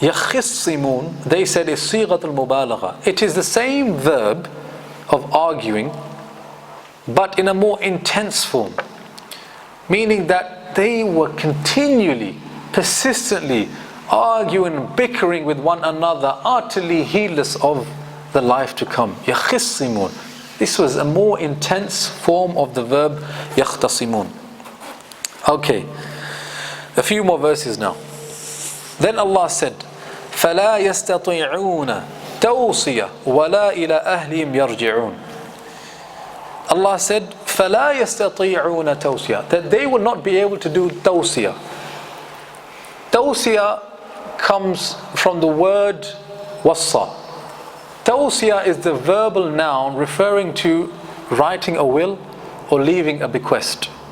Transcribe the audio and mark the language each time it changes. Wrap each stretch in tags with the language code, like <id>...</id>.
<en>Yakhisimun, they said, is sighat al-mubalagha. It is the same verb of arguing, but in a more intense form, meaning that they were continually, persistently arguing, bickering with one another, utterly heedless of the life to come. Yakhisimun. This was a more intense form of the verb yakhtasimun. Okay, a few more verses now. Then Allah said,</en> <ar>فَلَا يَسْتَطِيعُونَ تَوْصِيَةً وَلَا إِلَىٰ أَهْلِهِمْ يَرْجِعُونَ.</ar> <en>Allah said,</en> <ar>فَلَا يَسْتَطِيعُونَ تَوْصِيَةً,</ar> <en>that they will not be able to do tawsiyah. Tawsiyah comes from the word wassa. Tawsiyah is the verbal noun referring to writing a will or leaving a bequest.</en>